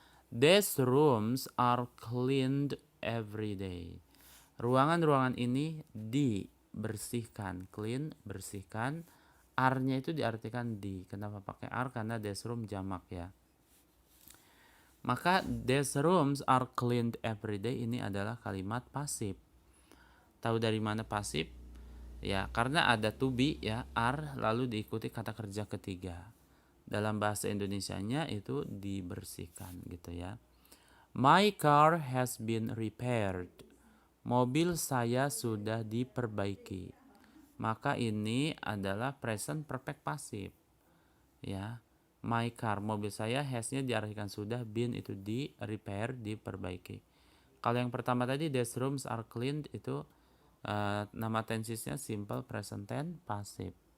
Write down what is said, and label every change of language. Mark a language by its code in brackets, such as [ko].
[en] These rooms are cleaned every day. [id] Ruangan-ruangan ini dibersihkan. Clean, bersihkan. Are-nya itu diartikan di. Kenapa pakai are? Karena these room jamak ya. Maka [en] these rooms are cleaned every day [id] ini adalah kalimat pasif. Tahu dari mana pasif? Ya, karena ada to be ya, are lalu diikuti kata kerja ketiga. Dalam bahasa Indonesianya itu dibersihkan gitu ya. [en] My car has been repaired. [id] Mobil saya sudah diperbaiki. Maka ini adalah present perfect passive. Ya. My car, mobil saya, has-nya diartikan sudah, been itu di repair, diperbaiki. Kalau yang pertama tadi, [en] these rooms are cleaned, [id] itu nama tensesnya simple present tense passive.